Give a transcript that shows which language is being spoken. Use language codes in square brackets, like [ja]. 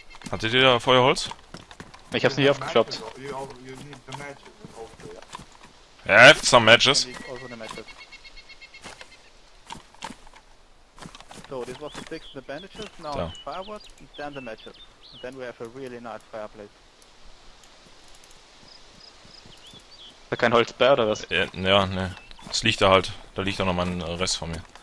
[de] Hattet ihr da Feuerholz? Ich hab's nicht aufgeklappt. [en] You need the matches also, yeah. Yeah, I have some matches. And also the matches. So this was the sticks and the bandages, now So. firewood, and then the matches. And then we have a really nice fireplace. [de] Da kein Holz bei oder was? Ja, ne. Es liegt da halt. Da liegt auch noch mal ein Rest von mir.